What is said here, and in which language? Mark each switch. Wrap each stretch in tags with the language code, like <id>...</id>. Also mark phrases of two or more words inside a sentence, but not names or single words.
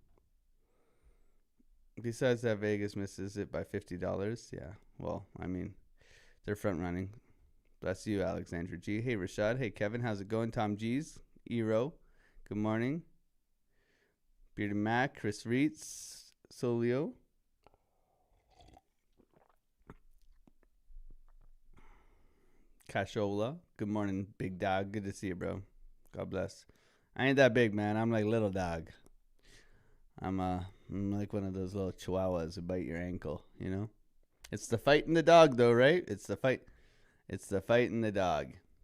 <en>Besides that, Vegas misses it by $50. Yeah. Well, I mean, they're front running. Bless you, Alexandra G. Hey, Rashad. Hey, Kevin. How's it going? Tom G's. Eero. Good morning. Bearded Mac. Chris Reitz. Solio. Cashola. Good morning, big dog. Good to see you, bro. God bless. I ain't that big, man. I'm like little dog. I'm like one of those little chihuahuas who bite your ankle, you know? It's the fight in the dog, though, right? It's the fight It's the fight in the dog.</en>